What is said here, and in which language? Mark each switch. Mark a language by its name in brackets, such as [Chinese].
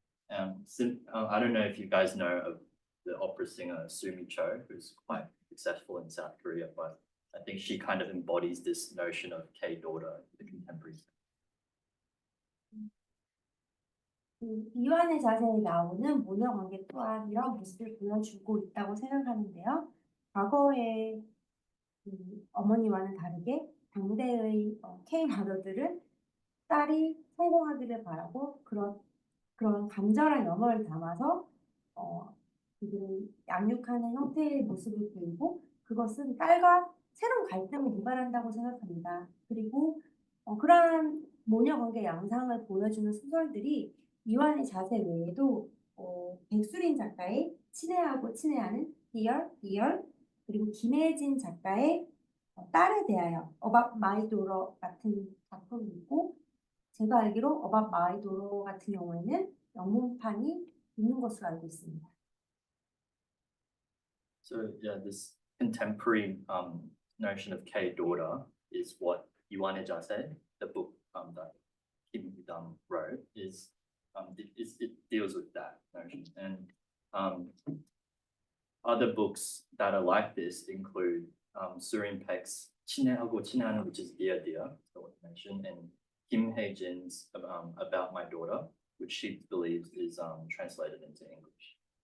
[English] I don't know if you guys know of the opera singer Sumi Cho, who's quite successful in South Korea, but I think she kind of embodies this notion of K-daughter in the contemporary sense. [Korean] 이완의 자세에 나오는 모녀 관계 또한 이런 모습을 보여주고 있다고 생각하는데요. 과거의 어머니와는 다르게 당대의 K 마더들은 딸이 성공하기를 바라고 그런 간절한 염원을 담아서 그들을 양육하는 형태의 모습을 보이고 그것은 딸과 새로운 갈등을 유발한다고 생각합니다. 그리고 그러한 모녀 관계 양상을 보여주는 소설들이 이완의 자세 외에도 백수린 작가의 친애하고 친애하는 Dear 그리고 김혜진 작가의 딸에 대하여 About My Daughter 같은 작품이 있고 제가 알기로 About My Daughter 같은 경우에는 영문판이 있는 것으로 알고 있습니다. [English] So yeah, this contemporary notion of K-daughter is what 이완의 자세, the book that Kim Yudam wrote, it deals with that notion. And other books that are like this include Surin Peck's 친애하고 친애하는, which is Dear, so what I mentioned, and Kim Hae-jin's About My Daughter, which she believes is translated into English.